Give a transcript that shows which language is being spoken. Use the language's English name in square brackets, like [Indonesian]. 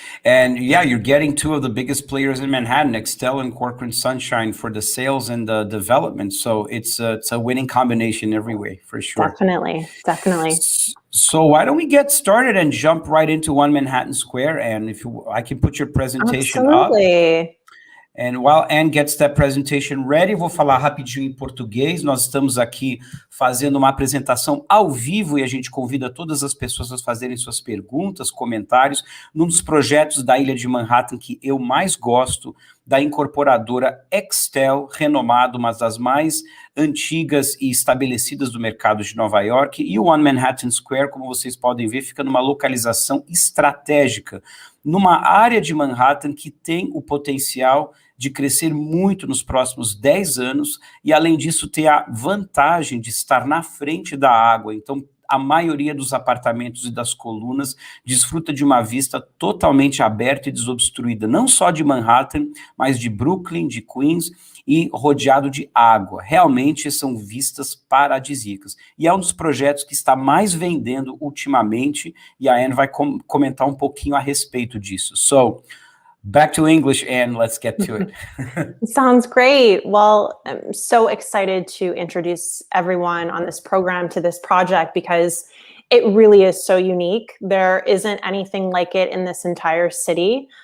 [English] And yeah, you're getting two of the biggest players in Manhattan, Extell and Corcoran Sunshine, for the sales and the development. So it's a winning combination every way, for sure. Definitely. So why don't we get started and jump right into One Manhattan Square? And I can put your presentation Absolutely. up. And while Anne gets that presentation ready, [Portuguese] vou falar rapidinho em português. Nós estamos aqui fazendo uma apresentação ao vivo e a gente convida todas as pessoas a fazerem suas perguntas, comentários, num dos projetos da Ilha de Manhattan que eu mais gosto, da incorporadora Extell, renomada, uma das mais antigas e estabelecidas do mercado de Nova York. E o One Manhattan Square, como vocês podem ver, fica numa localização estratégica, numa área de Manhattan que tem o potencial de crescer muito nos próximos 10 anos e, além disso, ter a vantagem de estar na frente da água. Então, a maioria dos apartamentos e das colunas desfruta de uma vista totalmente aberta e desobstruída, não só de Manhattan, mas de Brooklyn, de Queens, e rodeado de água. Realmente são vistas paradisíacas. E é um dos projetos que está mais vendendo ultimamente, e a Anne vai comentar um pouquinho a respeito disso. [English] So, back to English, Anne, let's get to it. Sounds great. Well, I'm so excited to introduce everyone on this program to this project because it really is so unique. There isn't anything like it in this entire city.